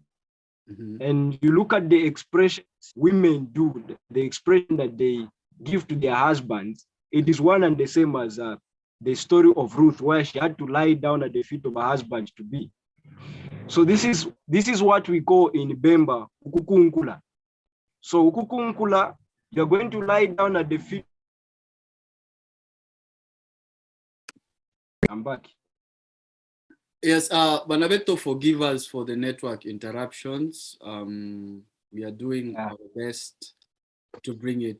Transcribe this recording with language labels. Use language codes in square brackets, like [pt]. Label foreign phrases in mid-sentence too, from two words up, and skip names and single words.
[en] And you look at the expressions women do, the expression that they give to their husbands, it is one and the same as the story of Ruth, where she had to lie down at the feet of her husband to be. So this is what we call in Bemba ukukunkula. So ukukunkula, you're going to lie down at the feet. I'm back. Yes, Banabeto, forgive us for the network interruptions. We are doing our best to bring it.